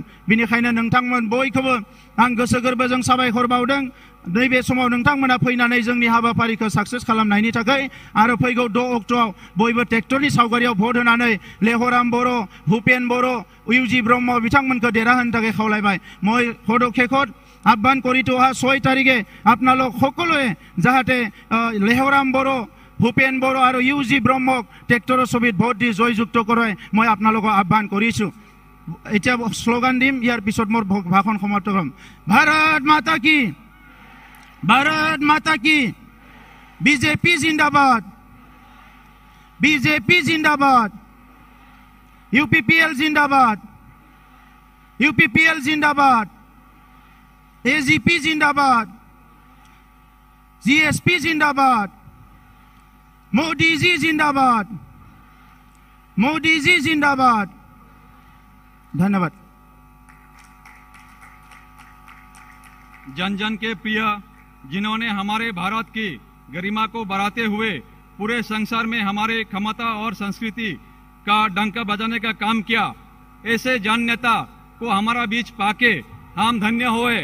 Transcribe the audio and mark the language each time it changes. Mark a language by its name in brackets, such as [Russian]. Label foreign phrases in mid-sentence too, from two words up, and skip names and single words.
[Bodo] बेनिखायनो नोंथांमोन बयखौबो आं गोसो गोरबोजों साबायखर बावदों। नैबे समाव नोंथांमोना फैनानै जोंनि हाबाफारिखौ साक्सेस खालामनायनि थाखाय आरो फैगौ 6 अक्ट'आव बयबो ट्रेक्टरनि सावगारियाव भट होनानै लेहराम बर', भुपेन बर', UG ब्रह्म बिथांमोनखौ देरहाहोनो थाखाय खावलायबाय। [Assamese] মই পদক্ষেপত আহ্বান কৰিতো অহা 6 তাৰিখে আপোনালোক সকলোৱে যাহাতে লেহৰাম বড়ো, ভূপেন বড়ো আৰু UG ব্ৰহ্মক ট্ৰেক্টৰৰ ছবিত ভোট দি জয়যুক্ত কৰে মই আপোনালোকক আহ্বান কৰিছোঁ। এতিয়া শ্লোগান দিম, ইয়াৰ পিছত মোৰ ভাষণ সমাপ্ত কৰিম। ভাৰত মাতা কি, ভাৰত মাতা কি, BJP জিন্দাবাদ, BJP জিন্দাবাদ, UPPL জিন্দাবাদ, UPPL জিন্দাবাদ, AGP जिंदाबाद, GSP जिंदाबाद, मोदी जी जिंदाबाद, मोदी जी जिंदाबाद। [Hindi] धन्यवाद। जन जन के प्रिय, जिन्होंने हमारे भारत की गरिमा को बढ़ाते हुए पूरे संसार में हमारे क्षमता और संस्कृति का डंका बजाने का काम किया, ऐसे जन नेता को हमारा बीच पाके हम धन्य हुए।